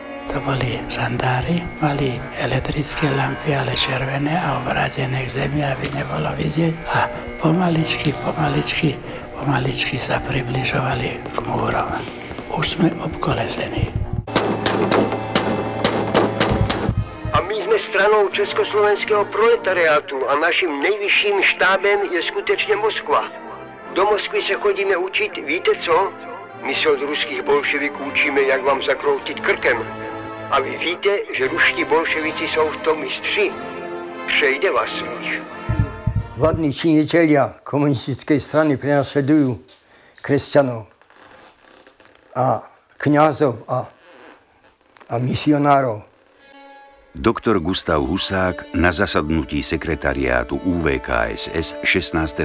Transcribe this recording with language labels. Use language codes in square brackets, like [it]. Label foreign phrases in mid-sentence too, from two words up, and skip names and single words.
[sk] to boli žandári, mali elektrické lampy, ale červené a obrátené k zemi, aby nebolo vidieť. A pomaličky sa približovali k múrom. Už sme obkolesení. [cs] A my sme stranou československého proletariátu a naším nejvyšším štábem je skutečně Moskva. Do Moskvy se chodíme učit, víte co? My se od ruských bolševiků učíme, jak vám zakroutit krkem. A vy víte, že ruští bolševici jsou v tom mistři. Přejde vás svých. [sk] Vládní činitelia komunistickej strany prenasledujú kresťanov a kňazov a misionárov. Doktor Gustav Husák na zasadnutí sekretariátu UVKSS 16.